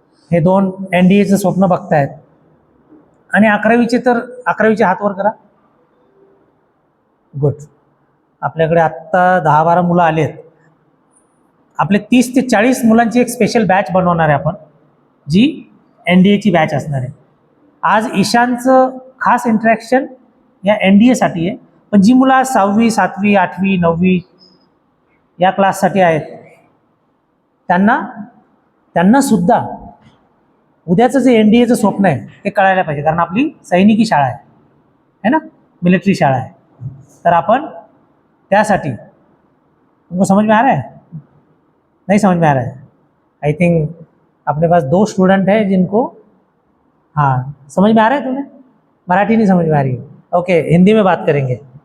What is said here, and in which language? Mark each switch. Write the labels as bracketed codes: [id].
[mr] हे 2 NDAचं स्वप्न बघतायत. आणि 11वीचे तर 11वीचे हात वर करा. गुड. आपल्याकडे आत्ता 10-12 मुलं आले आहेत. आपले 30 ते 40 मुलांची एक स्पेशल बॅच बनवणार आहे आपण, जी NDAची बॅच असणार आहे. आज ईशानचं खास इंटरॅक्शन या NDAसाठी आहे. पण जी मुलं आज 6वी, 7वी, 8वी, 9वी या क्लाससाठी आहेत, त्यांना सुद्धा उद्याचं जे NDAचं स्वप्न आहे ते कळायला पाहिजे. कारण आपली सैनिकी शाळा आहे ना, मिलिट्री शाळा आहे. तर आपण त्यासाठी, [hi] तुमको समझ में आ रहा है? नहीं समझ में आ रहा है? [en] I think [hi] अपने पास 2 स्टूडेंट है जिनको, हाँ, समझ में आ रहा है तुम्हें? मराठी नहीं समझ में आ रही है? ओके, हिंदी में बात करेंगे.